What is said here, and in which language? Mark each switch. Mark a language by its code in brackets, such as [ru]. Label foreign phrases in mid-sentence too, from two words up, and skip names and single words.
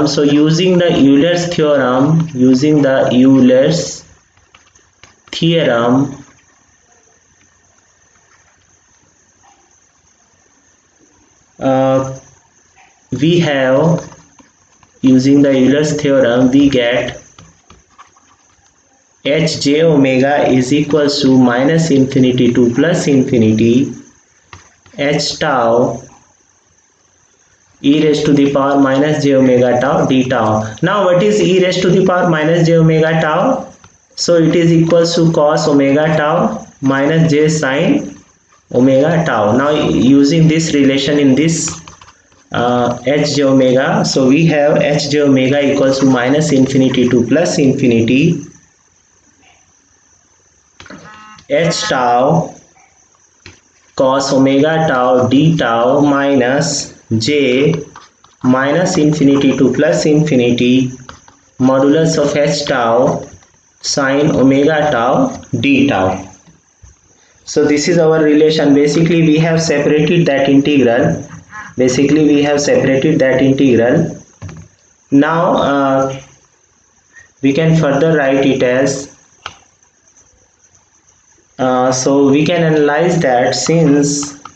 [en] So using the Euler's theorem, we have, using the Euler's theorem, we get hj omega is equals to minus infinity to plus infinity h tau e raised to the power minus j omega tau d tau. Now what is e raised to the power minus j omega tau? So it is equals to cos omega tau minus j sin omega tau. Now using this relation in this hj omega, so we have hj omega equals to minus infinity to plus infinity h tau cos omega tau d tau minus j minus infinity to plus infinity modulus of h tau sin omega tau d tau. So this is our relation. Basically we have separated that integral. Now we can further write it as so we can analyze that since